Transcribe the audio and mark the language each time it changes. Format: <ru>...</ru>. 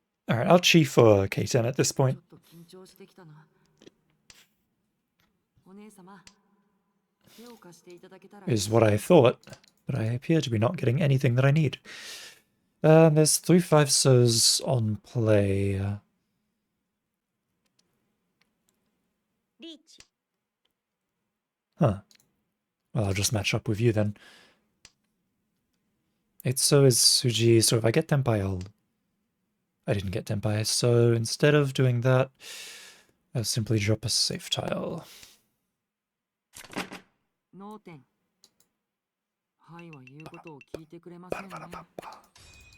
<en>Alright, I'll chi for K10 at this</en> <ja>ちょ</ja> <en>point.</en> <ja>っと緊張してきたな。お姉様、手を貸していただけたら。</ja> <en>Is what I thought, but I appear to be not getting anything that I need. There's 3 5-sos on play.</en> <ja>リーチ。</ja> <en>Huh. Well, I'll just match up with you then. 8-so is Suji, so if I get Tenpai, I didn't get Tenpai, so instead of doing that, I'll simply drop a safe tile.</en> <ja>脳天。はいは言うことを聞いてくれませんね。</ja>